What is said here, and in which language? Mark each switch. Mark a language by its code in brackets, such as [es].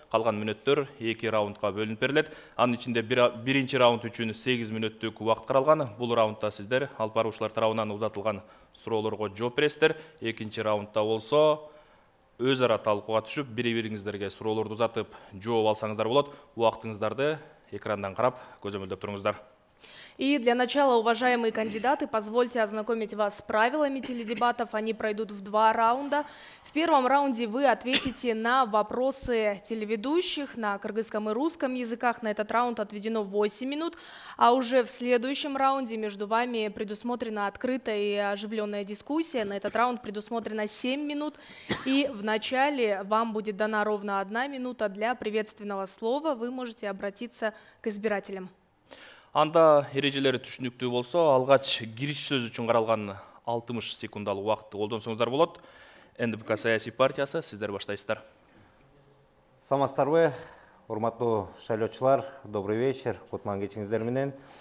[ky] Калган мүнөттөр 2 раундка бөлүнүп берилет. Анын ичинде биринчи раунд үчүн 8 мүнөттүк убакыт каралган. Бул раундда сиздер алып баруучулар тарабынан узатылган суроолорго жооп бересиздер. Экинчи раундда болсо өз ара талкууга түшүп, бири-бириңиздерге суроолорду узатып жооп алсаңыздар болот. Убактыңыздарды экрандан карап көзөмөлдөп туруңуздар. [ru] И для начала, уважаемые кандидаты, позвольте ознакомить вас с правилами теледебатов. Они пройдут в 2 раунда. В первом раунде вы ответите на вопросы телеведущих на кыргызском и русском языках. На этот раунд отведено 8 минут. А уже в следующем раунде между вами предусмотрена открытая и оживленная дискуссия. На этот раунд предусмотрено 7 минут. И в начале вам будет дана ровно 1 минута для приветственного слова. Вы можете обратиться к избирателям. [ky] Анда эрежелери түшүнүктүү болсо, алгач кириш сөз үчүн каралган 60 секундалык убакытты колдонсоңуздар болот. НДПК саясий партиясы, сиздер баштайсыздар. Саламатсыздарбы, урматтуу шайлоочулар, [ru] добрый вечер, [ky] кутман кечиңиздер менен.